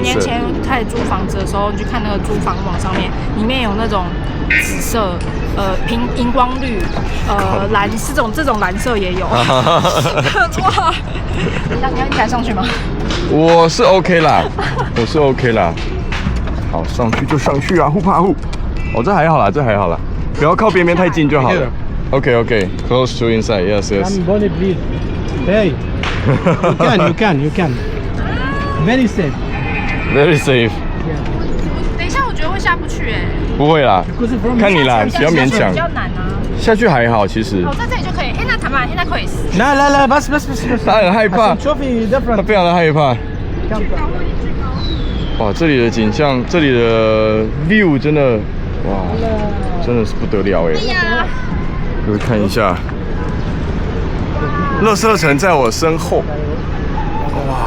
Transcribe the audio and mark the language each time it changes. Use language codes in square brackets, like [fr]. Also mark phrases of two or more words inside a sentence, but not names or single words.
[zh] 年前开始租房子的时候，你去看那个租房网上面，里面有那种紫色、荧光绿、蓝，这种蓝色也有。哇！你敢上去吗？我是 OK 啦。好，上去就上去啊，互怕互。哦，这还好啦，不要靠边边太近就好了。 [en] OK, close to inside. Yes. I'm gonna bleed. Hey, you can. Very safe. [zh] 等一下，我觉得会下不去哎。不会啦，看你啦，不要勉强。比较难啊。下去还好，其实。在这里就可以。那谈吧，现在可以。 [ar] لا بس [zh] 他很害怕，他非常的害怕。哇，这里的景象，这里的 view 真的，哇，真的是不得了哎！就是看一下，垃圾城在我身后，哇！